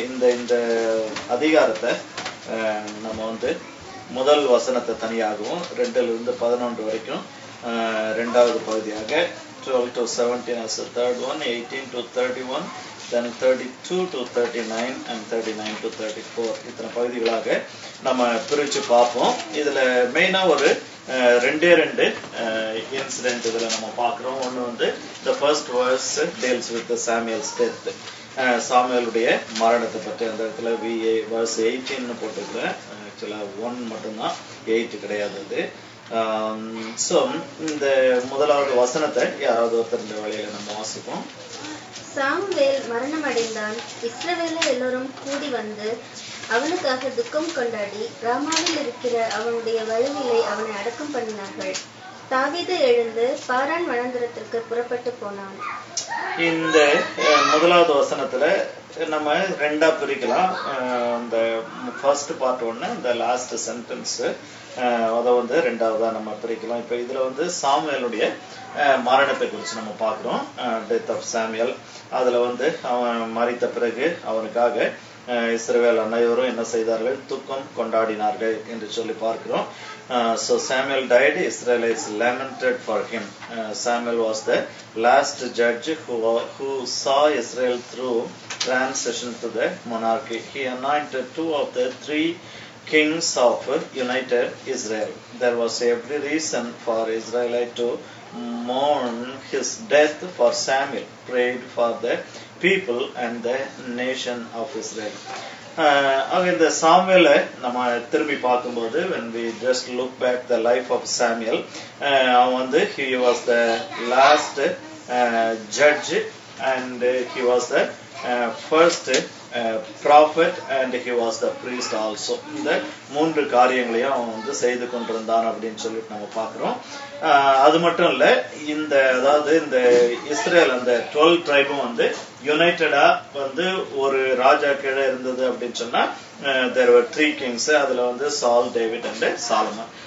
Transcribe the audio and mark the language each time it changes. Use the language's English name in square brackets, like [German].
[Tamil] இந்த அதிகாரத்தை நம்ம வந்து முதல் வசனத்தை தனியாகவும் 2-11 வரைக்கும் இரண்டாவது பகுதியாக [English] 12 to 17 as the third one, 18 to 31, then 32 to 39 and 39 to 34 [Tamil] இத்தனை பகுதிகளாக நம்ம பிரிச்சு பார்ப்போம். இதுல மெயினா ஒரு ரெண்டு இன்சிடென்ட் இதுல நம்ம பார்க்கிறோம். ஒண்ணு வந்து [English] the first verse deals with the Samuel's death, [Tamil] சாமுவேலுடைய மரணத்தை பற்றி. அந்த இடத்துல verse 18 போட்டுக்கிறேன். ஆக்சுவலா 1 மட்டும்தான், 8 கிடையாது அது. ஸோ இந்த முதலாவது வசனத்தை யாராவது ஒருத்தர் இந்த வேலையில நம்ம வாசிப்போம். சாமுவேல் மரணம் அடைந்தான். இஸ்ரவேலர் எல்லோரும் கூடி வந்து அவனுக்காக துக்கம் கொண்டாடி ராமாவில் இருக்கிற அவனுடைய வலுவிலே அவனை அடக்கம் பண்ணினார்கள். தாவீது எழுந்து பாரான் வனாந்திரத்திற்கு புறப்பட்டு போனான். இந்த முதலாவது வசனத்துல நம்ம ரெண்டா பிரிக்கலாம். இந்த ஃபர்ஸ்ட் பார்ட் ஒண்ணு, இந்த லாஸ்ட் சென்டென்ஸ் அதை வந்து ரெண்டாவதா நம்ம பிரிக்கலாம். இப்ப இதுல வந்து சாமுவேலுடைய மரணத்தை குறித்து நம்ம பார்க்கிறோம். Death of Samuel. அதுல வந்து அவன் மரித்த பிறகு அவனுக்காக இஸ்ரவேல் அனைவரும் என்ன செய்தார்கள்? துக்கம் கொண்டாடினார்கள் என்று சொல்லி பார்க்கிறோம். [English] So Samuel died, Israelites lamented for him. Samuel was the last judge who saw Israel through transition to the monarchy. He anointed 2 of the 3 kings of united Israel. There was every reason for Israelite to mourn his death, for Samuel prayed for the people and the nation of Israel. [Tamil] இந்த சாமுவேலை நம்ம திரும்பி பார்க்கும்போது [English] when we just look back the life of Samuel, [Tamil] அவன் வந்து [English] he was the last judge and he was the first prophet and he was the priest also. [Tamil] இந்த 3 காரியங்களையும் அவன் வந்து செய்து கொண்டிருந்தான் அப்படின்னு சொல்லிட்டு நம்ம பார்க்கிறோம். அது மட்டும் இல்ல, அதாவது இந்த இஸ்ரேல் அந்த 12 ட்ரைபும் வந்து யுனைடடா வந்து ஒரு ராஜா கீழே இருந்தது அப்படின்னு சொன்னா [English] there were 3 kings. [Tamil] அதுல வந்து சால், டேவிட் அண்ட் சாலமன்.